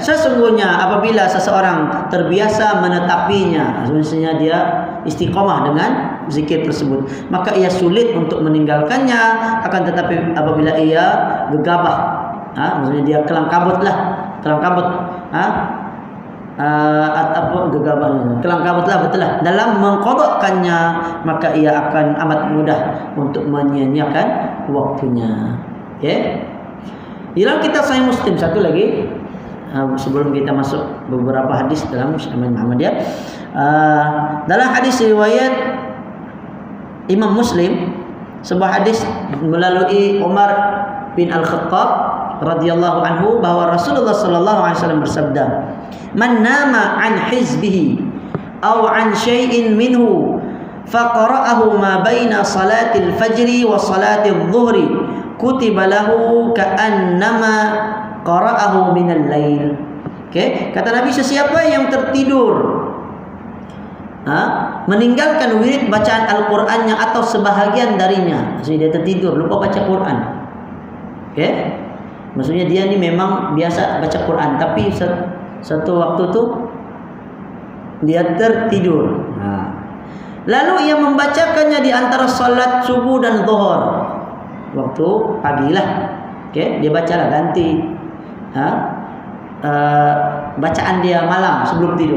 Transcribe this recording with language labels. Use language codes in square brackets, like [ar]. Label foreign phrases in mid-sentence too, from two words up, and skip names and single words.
[ms] Sesungguhnya apabila seseorang terbiasa menetapinya, maksudnya dia istiqamah dengan zikir tersebut, maka ia sulit untuk meninggalkannya. Akan tetapi apabila ia gegabah, maksudnya dia kelang kabut, kelang kabutlah betul lah dalam mengqadakannya, maka ia akan amat mudah untuk menyia-nyiakan waktunya. Okey. Dalam kitab Sahih Muslim, satu lagi sebelum kita masuk beberapa hadis dalam Syamal Muhammadiyah, dalam hadis riwayat Imam Muslim, sebuah hadis melalui Umar bin Al-Khattab [ar] رضي الله عنه, [ms] bahwa Rasulullah [ar] صلى الله عليه وسلم [ms] bersabda, [ar] "من نام عن حزبه أو عن شيء منه فقرأه ما بين صلاة الفجر وصلاة الظهر كتب له كأنما قرأه من الليل." [ms] Okey, kata Nabi, sesiapa yang tertidur meninggalkan wirid bacaan Al-Qur'annya atau sebahagian darinya, maksudnya dia tertidur lupa baca Quran. Okey, maksudnya dia ni memang biasa baca Quran, tapi satu waktu tu dia tertidur. Lalu ia membacakannya di antara salat subuh dan zuhur, waktu pagilah. Okey, dia bacalah ganti bacaan dia malam sebelum tidur.